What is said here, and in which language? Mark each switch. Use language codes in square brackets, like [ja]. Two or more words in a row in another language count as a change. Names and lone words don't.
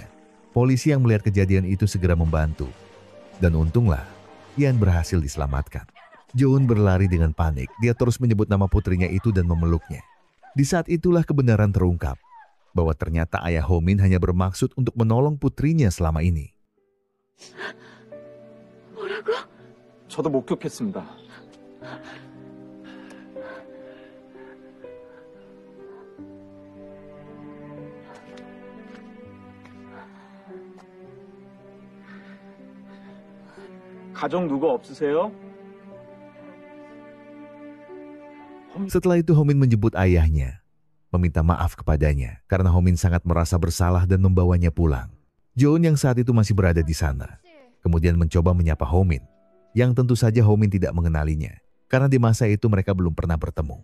[id] Polisi yang melihat kejadian itu segera membantu. Dan untunglah, Yaen berhasil diselamatkan. Joanne berlari dengan panik. Dia terus menyebut nama putrinya itu dan memeluknya. Di saat itulah kebenaran terungkap bahwa ternyata ayah Ho-min hanya bermaksud untuk menolong putrinya selama ini. [ko] 뭐라고? 저도 목격했습니다. 가족 누구 없으세요? [id] Setelah itu Ho-min menyebut ayahnya, meminta maaf kepadanya karena Ho-min sangat merasa bersalah dan membawanya pulang. Joanne yang saat itu masih berada di sana, kemudian mencoba menyapa Ho-min, yang tentu saja Ho-min tidak mengenalinya, karena di masa itu mereka belum pernah bertemu.